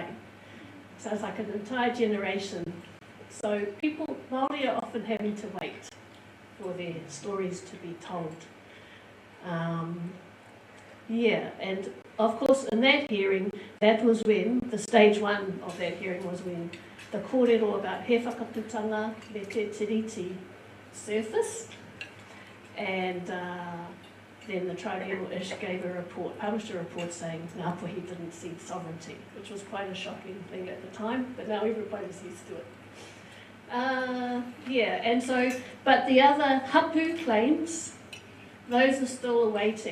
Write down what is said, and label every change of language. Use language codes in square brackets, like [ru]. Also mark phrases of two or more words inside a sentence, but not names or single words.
[en] So it's like an entire generation. So people, Maori are often having to wait for their stories to be told. Yeah, and of course in that hearing, that was when, the stage one of that hearing was when the kōrero about [mi] he whakaputanga me te tiriti [en] surfaced, and then the tribunal gave a report, published a report saying Ngāpuhi didn't cede sovereignty, which was quite a shocking thing at the time, but now everybody's used to it. Yeah, and so, but the other hapu claims, those are still awaiting.